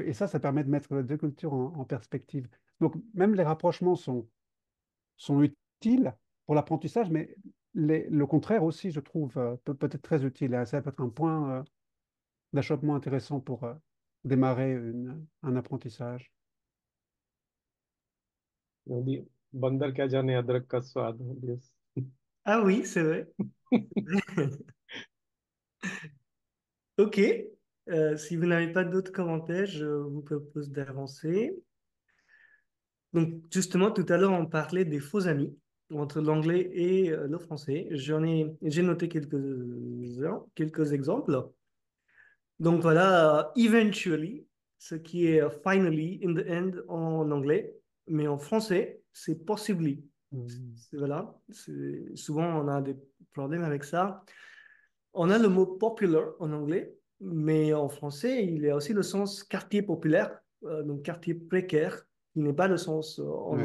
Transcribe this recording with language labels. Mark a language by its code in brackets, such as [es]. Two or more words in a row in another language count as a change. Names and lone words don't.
[fr] Et ça permet de mettre les deux cultures en perspective. Donc, même les rapprochements sont utiles pour l'apprentissage, mais le contraire aussi, je trouve, peut être très utile. Et ça peut être un point d'achoppement intéressant pour démarrer un apprentissage. on dit, [hi] बंदर क्या जाने अदरक का स्वाद. [en] Yes. [fr] Ah oui, c'est vrai. Ok. Si vous n'avez pas d'autres commentaires, je vous propose d'avancer. Donc, justement, tout à l'heure, on parlait des faux amis entre l'anglais et le français. J'ai noté quelques exemples. Donc, voilà, eventually, ce qui est [en] finally, in the end [fr] en anglais, mais en français, c'est possibly. Mm. Voilà, souvent, on a des problèmes avec ça. On a le mot popular en anglais, mais en français, il y a aussi le sens quartier populaire, donc quartier précaire, qui n'est pas le sens en